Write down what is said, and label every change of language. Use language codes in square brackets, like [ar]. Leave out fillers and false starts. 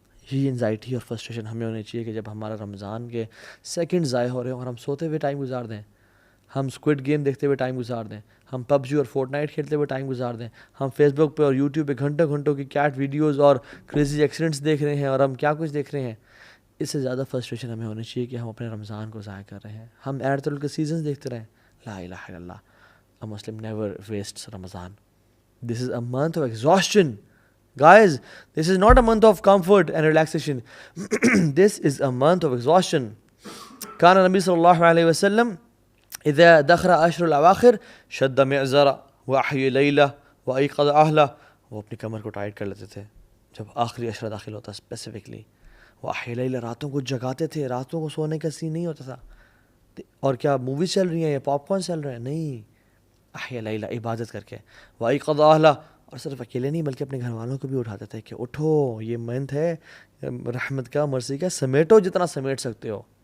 [ur] یہ انزائٹی اور فرسٹریشن ہمیں ہونی چاہیے کہ جب ہمارا رمضان کے سیکنڈ ضائع ہو رہے ہوں اور ہم سوتے ہوئے ٹائم گزار دیں، ہم اسکوڈ گیم دیکھتے ہوئے ٹائم گزار دیں، ہم پب جی اور فورٹ نائٹ کھیلتے ہوئے ٹائم گزار دیں، ہم فیس بک پہ اور یوٹیوب پہ گھنٹوں کی کیٹ ویڈیوز اور کریزی ایکسیڈنٹس دیکھ رہے ہیں، اور ہم کیا کچھ دیکھ رہے ہیں. اس سے زیادہ فرسٹریشن ہمیں ہونی چاہیے کہ ہم اپنے رمضان کو ضائع کر رہے ہیں، ہم ایڈ کے سیزنز دیکھتے رہیں. [ar] لا الہ الا اللہ، [en] a Muslim never wastes Ramadan. This is a month of exhaustion. Guys, this is not a month of comfort and relaxation. This is a month of exhaustion. [ar] كان النبي صلى الله عليه وسلم إذا دخل عشر الأواخر شد معزرة وأحيي ليلة وأيقظ أهله. [ur] وہ اپنی کمر کو ٹائٹ کر لیتے تھے جب آخری عشرہ داخل ہوتا اسپیسیفکلی. [ar] وأحيي ليلة، [ur] راتوں کو جگاتے تھے، راتوں کو سونے کا سین نہیں ہوتا تھا. اور کیا موویز چل رہی ہیں یا پاپ کارن چل رہے ہیں؟ نہیں، [ar] احیا لیلہ، [ur] عبادت کر کے. [ar] وایقظ اہلہ، [ur] اور صرف اکیلے نہیں بلکہ اپنے گھر والوں کو بھی اٹھاتے تھے کہ اٹھو، یہ منتھ ہے رحمت کا، مرضی کا، سمیٹو جتنا سمیٹ سکتے ہو.